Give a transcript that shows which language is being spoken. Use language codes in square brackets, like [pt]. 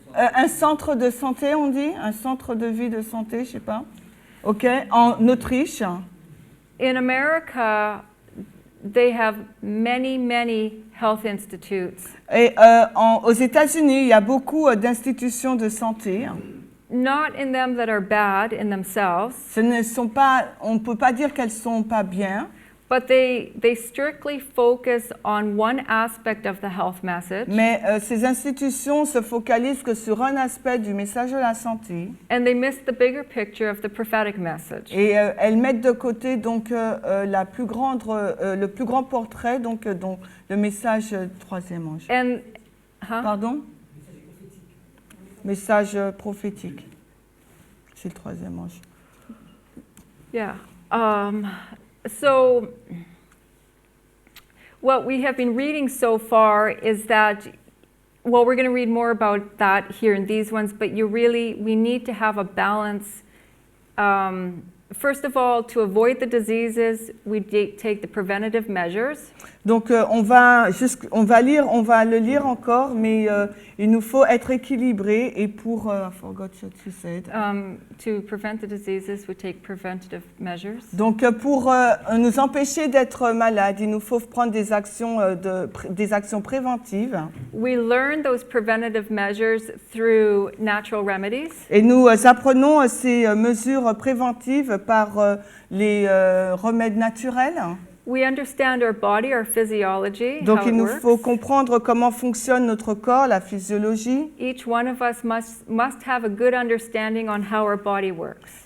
[fr] un centre de santé, on dit, un centre de vie de santé, je sais pas. Ok, en Autriche. [en] In America, they have many health institutes. [fr] Et aux États-Unis, il y a beaucoup d'institutions de santé. [en] Not in them that are bad in themselves, [fr] Ce ne sont pas, on ne peut pas dire qu'elles sont pas bien, [en] but they strictly focus on one aspect of the health message, [fr] mais ces institutions se focalisent que sur un aspect du message de la santé [en] and they miss the bigger picture of the prophetic message. [fr] et elles mettent de côté donc le plus grand portrait donc le message troisième ange. [en] And [fr] Pardon? Message prophétique. C'est le troisième ange. [en] yeah. So what we have been reading so far is that, well, we're going to read more about that here in these ones, but we need to have a balance. First of all, to avoid the diseases, we take the preventative measures. [fr] Donc on va le lire encore, mais il nous faut être équilibré et pour [en] I forgot what you said. To prevent the diseases, we take preventative measures. [fr] Donc pour nous empêcher d'être malades, il nous faut prendre des actions préventives. [en] We learn those preventative measures through natural remedies. [fr] Et nous apprenons ces mesures préventives par les remèdes naturels. [en] We understand our body, our physiology, [fr] Donc [en] how [fr] il [en] it [fr] nous [en] works. [fr] faut comprendre comment fonctionne notre corps, la physiologie. [en] Each one of us must have a good understanding on how our body works.